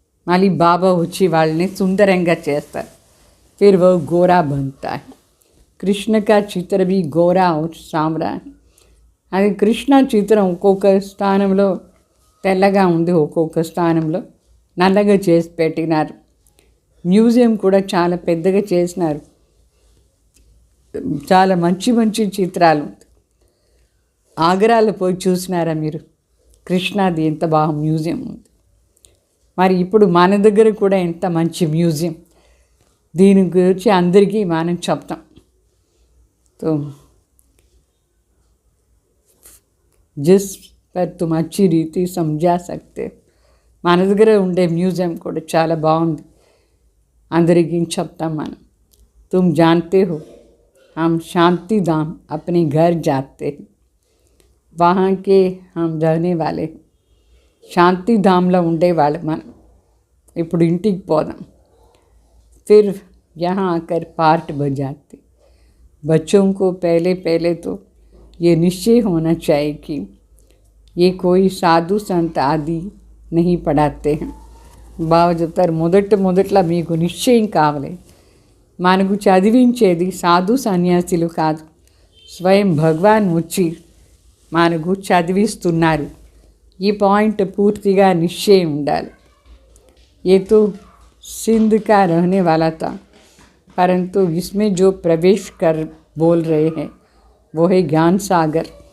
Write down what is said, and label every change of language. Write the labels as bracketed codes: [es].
[te] మళ్ళీ బాబా వచ్చి వాళ్ళని సుందరంగా చేస్తారు. [hi] फिर वो गोरा बनता है. कृष्ण का चित्र भी गोरा और सांवरा है. [te] అది కృష్ణ చిత్రం ఒక్కొక్క స్థానంలో తెల్లగా ఉంది, ఒక్కొక్క స్థానంలో నల్లగా చేసి పెట్టినారు. మ్యూజియం కూడా చాలా పెద్దగా చేసినారు. చాలా మంచి చిత్రాలు. ఆగ్రాలో పోయి చూసినారా మీరు? కృష్ణాది ఎంత బాగా మ్యూజియం ఉంది. మరి ఇప్పుడు మన దగ్గర కూడా ఎంత మంచి మ్యూజియం. దీని గురించి అందరికీ మనం చెప్తాం. [hi] तो जिस पर तुम अच्छी रीति समझा सकते. [te] మన దగ్గర ఉండే మ్యూజియం కూడా చాలా బాగుంది. అందరికీ చెప్తాం మనం. [hi] तुम जानते हो हम शांति धाम अपने घर जाते हैं, वहाँ के हम रहने वाले. [te] శాంతి ధామ్లో ఉండేవాళ్ళు మనం. ఇప్పుడు ఇంటికి పోదాం. [hi] फिर यहाँ आकर पार्ट बजाते. बच्चों को पहले तो ये निश्चय होना चाहिए कि ये कोई साधु संत आदि नहीं पढ़ाते हैं. [te] బాగా చెప్తారు, మొదట్లో మీకు నిశ్చయం కావాలి. మనకు చదివించేది సాధు సన్యాసులు కాదు, స్వయం భగవాన్ వచ్చి మనకు చదివిస్తున్నారు. ఈ పాయింట్ పూర్తిగా నిశ్చయం ఉండాలి. [hi] ये तो सिंध का रहने वाला था, परंतु इसमें जो प्रवेश कर बोल रहे हैं वो है ज्ञान सागर.